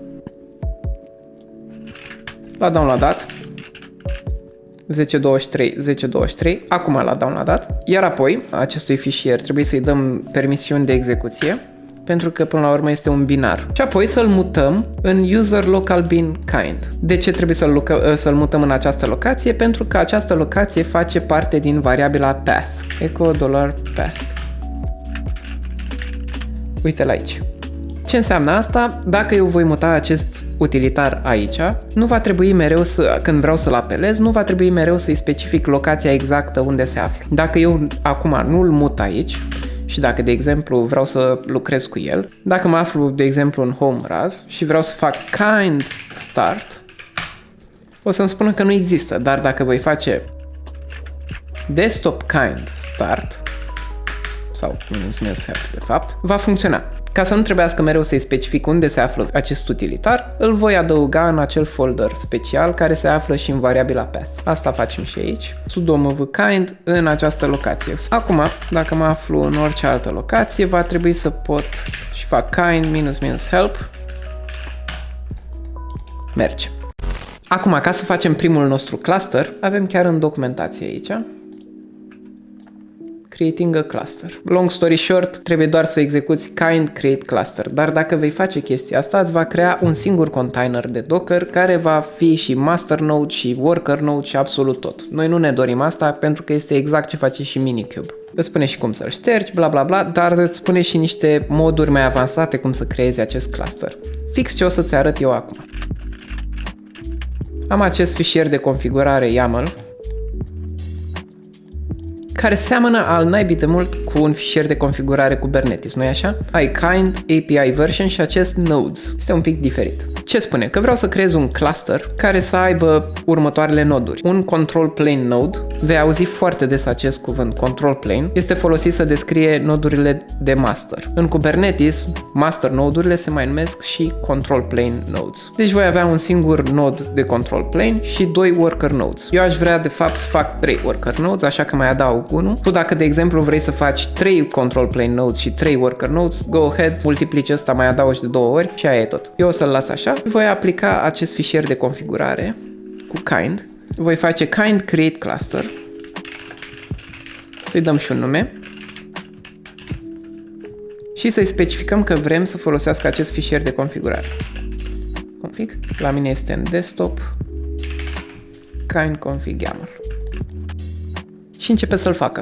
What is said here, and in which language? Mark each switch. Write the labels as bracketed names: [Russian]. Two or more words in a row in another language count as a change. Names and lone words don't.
[Romanian] L-a downloadat. 10.23, acum l-a downloadat, iar apoi acestui fișier trebuie să-i dăm permisiuni de execuție, pentru că până la urmă este un binar. Și apoi să-l mutăm în [English] user local bin kind. [Romanian] De ce trebuie să-l mutăm în această locație? Pentru că această locație face parte din variabila path. Echo $path. Uite-l aici. Ce înseamnă asta? Dacă eu voi muta acest utilitar aici, nu va trebui mereu când vreau să-l apelez, nu va trebui mereu să-i specific locația exactă unde se află. Dacă eu acum nu-l mut aici și dacă, de exemplu, vreau să lucrez cu el, dacă mă aflu, de exemplu, în home RAS și vreau să fac kind start, o să-mi spună că nu există, dar dacă voi face desktop kind start, sau de fapt, va funcționa. Ca să nu trebuiască mereu să-i specific unde se află acest utilitar, îl voi adăuga în acel folder special care se află și în variabila path. Asta facem și aici, sudo mv kind în această locație. Acum, dacă mă aflu în orice altă locație, va trebui să pot și fac kind -help. Merge. Acum, ca să facem primul nostru cluster, avem chiar în documentație aici [English] creating a cluster. Long story short, [Romanian] trebuie doar să execuți kind create cluster, dar dacă vei face chestia asta, îți va crea un singur container de Docker care va fi și [English] master node [Romanian] și [English] worker node [Romanian] și absolut tot. Noi nu ne dorim asta pentru că este exact ce face și Minikube. Îți spune și cum să-l ștergi, bla bla bla, dar îți spune și niște moduri mai avansate cum să creezi acest cluster. Fix ce o să-ți arăt eu acum. Am acest fișier de configurare YAML care seamănă al naibii de mult cu un fișier de configurare Kubernetes, nu-i așa? Ai kind, [English] API version [Romanian] și acest nodes. Este un pic diferit. Ce spune? Că vreau să creez un cluster care să aibă următoarele noduri. Un [English] control plane node, [Romanian] vei auzi foarte des acest cuvânt, [English] control plane, [Romanian] este folosit să descrie nodurile de master. În Kubernetes, master nodurile se mai numesc și [English] control plane nodes. [Romanian] Deci voi avea un singur nod de [English] control plane [Romanian] și 2 [English] worker nodes. [Romanian] Eu aș vrea de fapt să fac 3 [English] worker nodes, [Romanian] așa că mai adaug unul. Tu dacă de exemplu vrei să faci 3 [English] control plane nodes [Romanian] și 3 [English] worker nodes, go ahead, [Romanian] multiplici ăsta, mai adaugi de 2 ori și aia e tot. Eu o să-l las așa. Voi aplica acest fișier de configurare cu kind. Voi face kind create cluster. Să-i dăm și un nume. Și să-i specificăm că vrem să folosească acest fișier de configurare. Config. La mine este în desktop. Kind config YAML. Și începe să-l facă.